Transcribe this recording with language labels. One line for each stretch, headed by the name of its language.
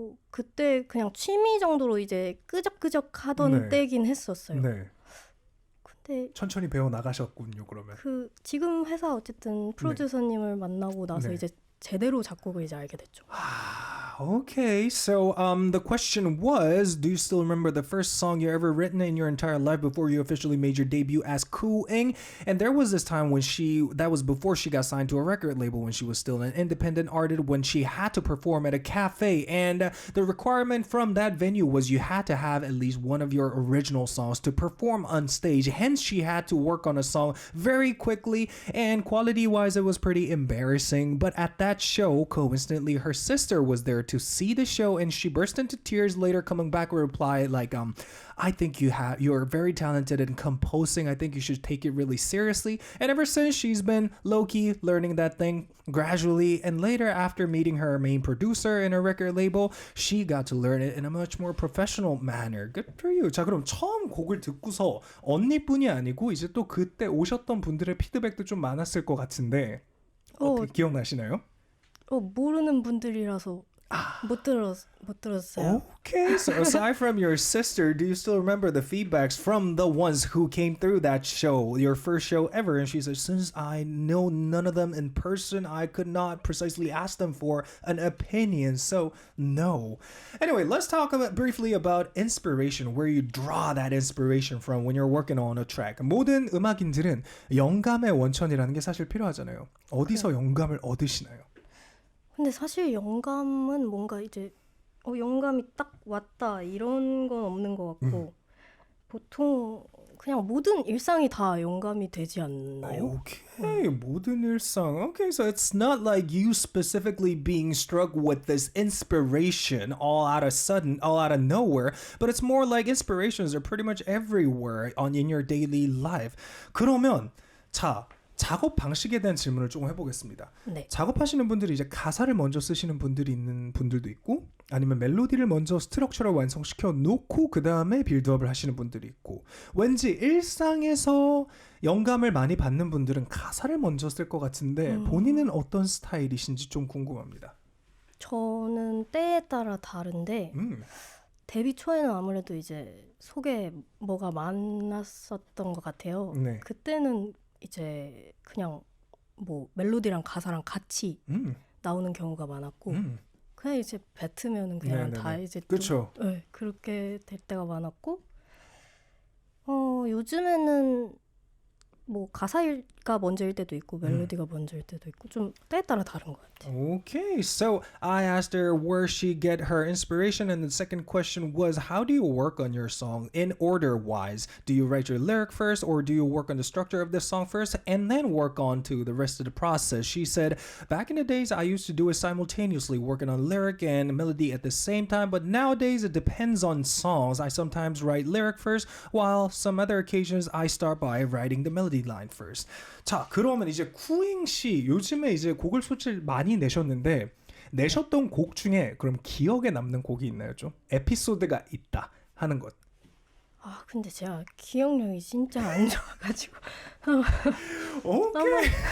Korean: 그때 그냥 취미 정도로 이제 끄적끄적 하던 네. 때긴 했었어요. 네. 근데 천천히 배워 나가셨군요, 그러면. 지금 회사 어쨌든 프로듀서님을 만나고 나서 네. 이제 제대로 작곡을 이제 알게 됐죠.
English: Okay, so the question was, do you still remember the first song you ever written in your entire life before you officially made your debut as Koo Ing? And there was this time when that was before she got signed to a record label, when she was still an independent artist, when she had to perform at a cafe. And the requirement from that venue was you had to have at least one of your original songs to perform on stage. Hence, she had to work on a song very quickly, and quality-wise, it was pretty embarrassing. But at that show, coincidentally, her sister was there to see the show, and she burst into tears later, coming back with a reply like, I think you're very talented in composing. I think you should take it really seriously. And ever since, she's been low-key learning that thing gradually. And later, after meeting her main producer in her record label, she got to learn it in a much more professional manner. Good for you.
Korean: 자, 그럼 처음 곡을 듣고서 언니뿐이 아니고 이제 또 그때 오셨던 분들의 피드백도 좀 많았을 것 같은데 어떻게 기억나시나요? 모르는 분들이라서 못 들었어요.
English: Okay, so aside from your sister, do you still remember the feedbacks from the ones who came through that show, your first show ever? And she said, since I know none of them in person, I could not precisely ask them for an opinion, so no. Anyway, let's talk briefly about inspiration, where you draw that inspiration from when you're working on a track.
Korean: 모든 음악인들은 영감의 원천이라는 게 사실 필요하잖아요. 어디서 영감을 얻으시나요? 근데 사실 영감은 뭔가 이제 영감이 딱 왔다 이런 건 없는 것 같고 보통 그냥 모든 일상이 다 영감이 되지 않나요? Okay, 모든 일상.
English: Okay, so it's not like you specifically being struck with this inspiration all out of nowhere, but it's more like inspirations are pretty much everywhere in your daily life.
Korean: 그러면 자, 작업 방식에 대한 질문을 조금 해보겠습니다. 네. 작업하시는 분들이 이제 가사를 먼저 쓰시는 분들이 있는 분들도 있고, 아니면 멜로디를 먼저 스트럭처를 완성시켜 놓고 그 다음에 빌드업을 하시는 분들이 있고, 왠지 일상에서 영감을 많이 받는 분들은 가사를 먼저 쓸 것 같은데 본인은 어떤 스타일이신지 좀 궁금합니다. 저는 때에 따라 다른데 데뷔 초에는 아무래도 이제 속에 뭐가 많았었던 것 같아요. 네. 그때는 이제 그냥 뭐 멜로디랑 가사랑 같이 나오는 경우가 많았고 그냥 이제 뱉으면은 그냥 네네네. 다 이제 그렇죠. 네, 그렇게 될 때가 많았고 요즘에는 뭐 가사가 먼저일 때도 있고 멜로디가 먼저일 때도 있고 좀 때에 따라 다른 것 같아요.
English: Okay, so I asked her where she get her inspiration, and the second question was, how do you work on your song in order wise? Do you write your lyric first, or do you work on the structure of the song first and then work on to the rest of the process? She said, back in the days, I used to do it simultaneously, working on lyric and melody at the same time, but nowadays it depends on songs. I sometimes write lyric first, while some other occasions I start by writing the melody line first.
Korean: 자, 그러면 이제 쿠잉 씨 요즘에 이제 곡을 솔직히 많이 내셨는데 내셨던 곡 중에 그럼 기억에 남는 곡이 있나요? 좀 에피소드가 있다 하는 것. 근데 제가 기억력이 진짜 안 좋아가지고
English: 오케이.